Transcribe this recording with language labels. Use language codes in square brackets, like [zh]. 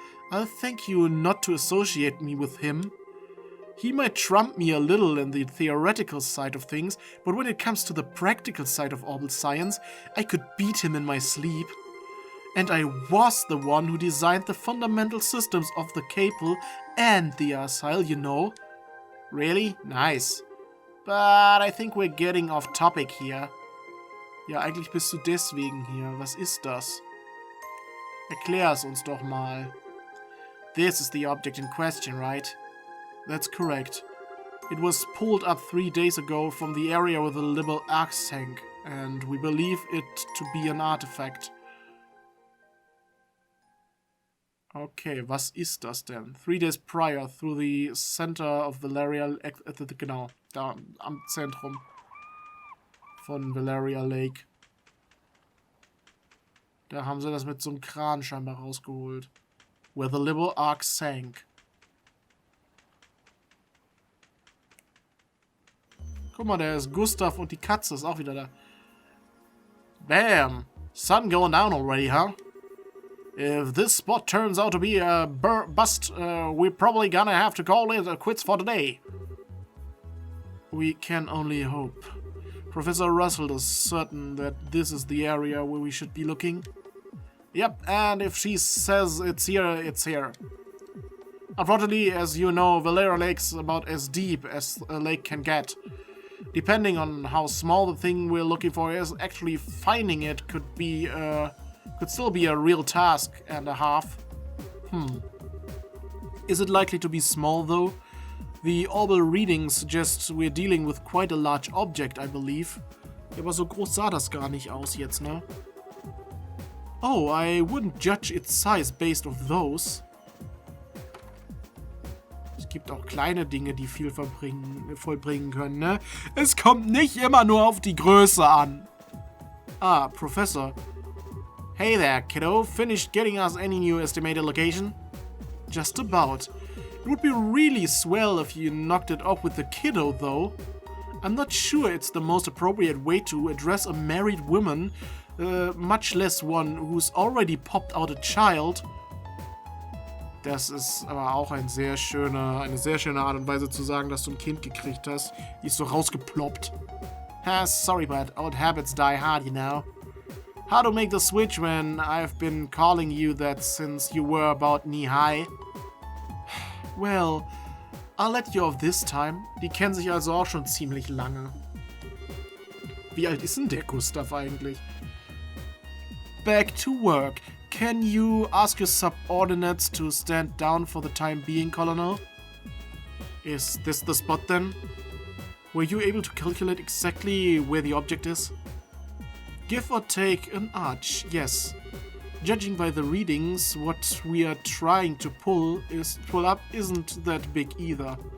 [en] I'll thank you not to associate me with him. He might trump me a little in the theoretical side of things, but when it comes to the practical side of orbital science, I could beat him in my sleep. And I was the one who designed the fundamental systems of the Capel and the Arsile, you know. Really? Nice. But I think we're getting off topic here. [de] Ja, eigentlich bist du deswegen hier. Was ist das? Erklär es uns doch mal. [en] This is the object in question, right? That's correct. It was pulled up 3 days ago from the area where the little axe sank, and we believe it to be an artifact. Okay, [de] was ist das denn? [en] 3 days prior, through the center of Valeria... Genau, da am Zentrum von Valeria Lake. Da haben sie das mit so einem Kran scheinbar rausgeholt. Where the little ark sank. [de] Guck mal, der ist Gustav und die Katze ist auch wieder da. Bam! [en] Sun going down already, huh? If this spot turns out to be a bust, we're probably gonna have to call it quits for today. We can only hope. Professor Russell is certain that this is the area where we should be looking. Yep, and if she says it's here, it's here. Unfortunately, as you know, Valeria Lake's about as deep as a lake can get. Depending on how small the thing we're looking for is, actually finding it could still be a real task and a half. Is it likely to be small, though? The orbal readings suggest we're dealing with quite a large object, I believe. [de] Aber so groß sah das gar nicht aus jetzt, ne? [en] Oh, I wouldn't judge its size based off those. [de] Es gibt auch kleine Dinge, die viel vollbringen können, ne? Es kommt nicht immer nur auf die Größe an. [en] Ah, Professor. Hey there, kiddo. Finished getting us any new estimated location? Just about. It would be really swell if you knocked it off with the kiddo, though. I'm not sure it's the most appropriate way to address a married woman, much less one who's already popped out a child. [de] Das ist aber auch eine sehr schöne Art und Weise zu sagen, dass du ein Kind gekriegt hast. Die ist so rausgeploppt. [en] Sorry, but old habits die hard, you know. How to make the switch when I've been calling you that since you were about knee-high? Well, I'll let you off this time. [de] Die kennen sich also auch schon ziemlich lange. Wie alt ist denn der Gustav eigentlich? [en] Back to work. Can you ask your subordinates to stand down for the time being, Colonel? Is this the spot then? Were you able to calculate exactly where the object is? Give or take an arch, yes. Judging by the readings, what we are trying to pull up isn't that big either.